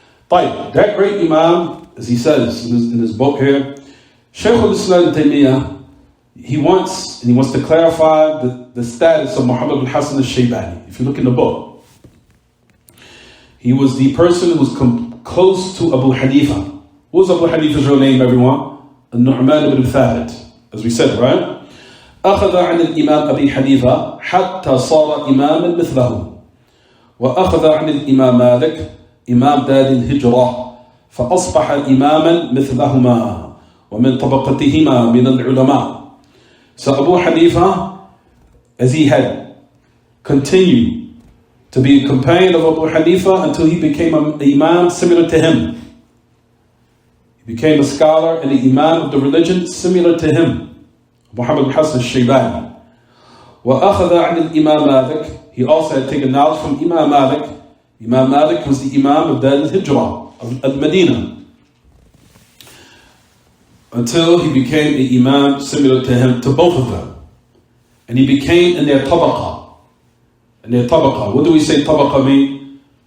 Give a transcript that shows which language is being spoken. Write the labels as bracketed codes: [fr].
[en] طيب, that great Imam, as he says in his book here, Shaykh al-Islam Taymiyyah, he wants to clarify the status of Muhammad bin Hassan al-Shaybani. If you look in the book, he was the person who was close to Abu Hanifa. What was Abu Hanifa's real name, everyone? Al-Nu'man ibn Thabit, as we said, right? [ar] أخذ عن الإمام أبي حنيفة حتى صار إماما مثله وأخذ عن الإمام مالك إمام دار الهجرة فأصبح إماما مثلهما ومن طبقتهما من العلماء. [en] So Abu Hanifa, as he had continued to be a companion of Abu Hanifa until he became an imam similar to him. He became a scholar and an imam of the religion similar to him. Muhammad bin Hassan al-Shaybani. [ar] وَأَخَذَ عَنِ الْإِمَامِ Malik. [en] He also had taken knowledge from Imam Malik. Imam Malik was the Imam of Dar al-Hijrah, of Al-Madinah. Until he became an Imam similar to him, to both of them. And he became in their tabaqa. In their tabaqa. What do we say tabaqa mean?